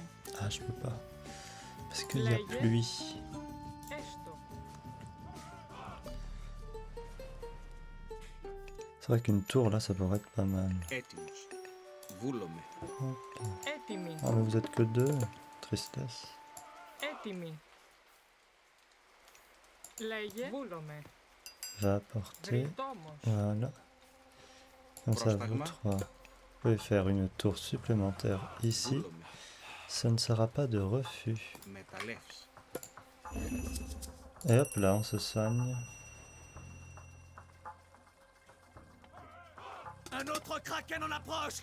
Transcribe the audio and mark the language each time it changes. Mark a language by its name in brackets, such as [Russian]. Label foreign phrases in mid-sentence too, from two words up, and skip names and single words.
[French] Ah, je peux pas. Parce qu'il y a pluie. [Greek] Έστω. [French] C'est vrai qu'une tour là, ça pourrait être pas mal. [Greek] Έτοιμος. Βούλομαι. Έτοιμοι. [French] Ah, mais vous êtes que deux. Tristesse. [Greek] Έτοιμοι. Λέγε. Βούλομαι. [French] Va apporter. [Greek] Βρυτόμος. [French] Voilà. Comme ça, vous trois. Vous pouvez faire une tour supplémentaire ici. [Greek] Βούλομαι. [French] Ce ne sera pas de refus. [Greek] Μεταλλεύς. [French] Et hop là, on se soigne. Un autre kraken en approche.